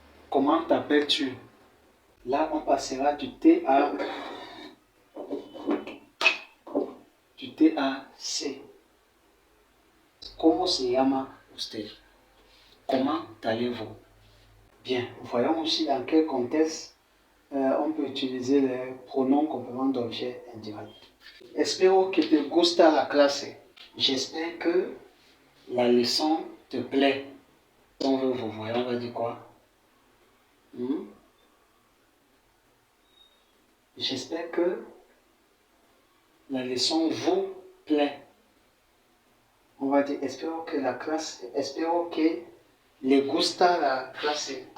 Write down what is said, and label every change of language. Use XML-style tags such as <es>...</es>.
<fr>Comment t'appelles-tu? Là, on passera du T à C.</fr> <es>¿Cómo se llama usted?</es> <fr>Comment allez-vous? Bien, voyons aussi dans quel contexte on peut utiliser les pronoms compléments d'objet indirect.</fr> <es>Espero que te gusta la clase.</es> <fr>J'espère que la leçon te plaît. Si on veut vous voir, on va dire quoi? J'espère que la leçon vous plaît. On va dire,</fr> <es>espero que la clase, espero que le gusta la clase.</es>